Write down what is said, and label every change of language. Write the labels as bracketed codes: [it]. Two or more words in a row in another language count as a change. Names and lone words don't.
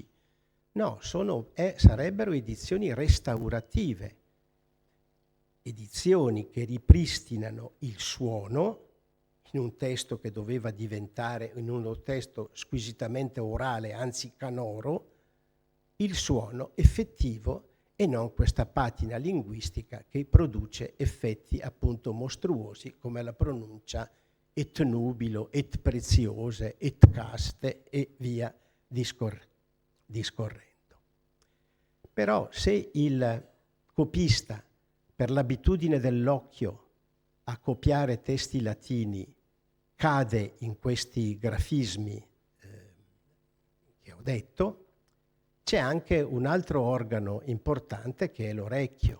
[it] No, sarebbero edizioni restaurative, edizioni che ripristinano il suono in un testo che doveva diventare, in uno testo squisitamente orale, anzi canoro, il suono effettivo e non questa patina linguistica che produce effetti appunto mostruosi come la pronuncia et nubilo, et preziose, et caste e via discorrendo. Però se il copista, per l'abitudine dell'occhio a copiare testi latini, cade in questi grafismi che ho detto, c'è anche un altro organo importante che è l'orecchio.